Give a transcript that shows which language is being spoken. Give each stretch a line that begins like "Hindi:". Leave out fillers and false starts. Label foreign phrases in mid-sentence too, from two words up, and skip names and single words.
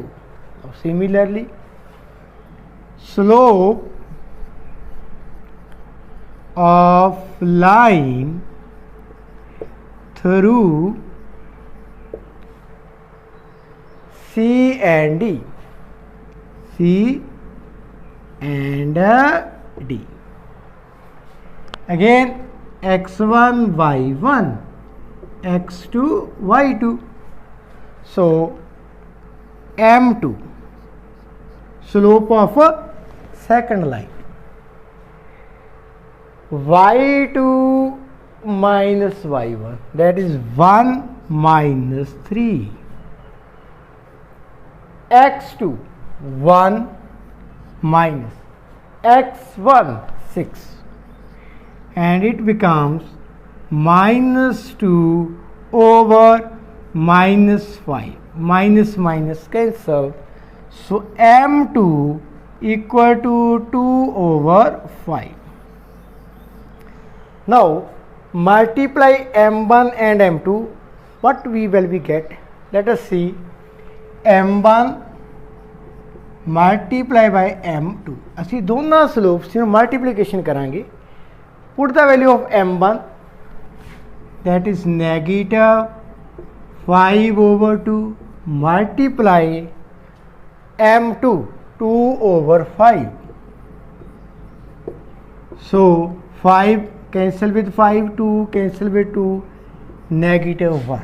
English: Now, similarly slope of line through C and D, C and D, again x1 y1 x2 y2. So m2 slope of a second line, y2 minus y1, that is 1 minus 3, x2 1 minus x1 6, and it becomes minus 2 over minus 5, minus minus cancel. So m2 equal to 2 over 5. Now multiply m1 and m2, what we will be get? Let us see. m1 multiply by m2,
Punjabi: ਅਸੀਂ ਦੋਨਾਂ slopes ਨੂੰ multiplication ਕਰਾਂਗੇ.
English: Put the value of m1, that is negative 5/2, multiply m2 2/5. So 5 cancel with 5, 2 cancel with 2, -1.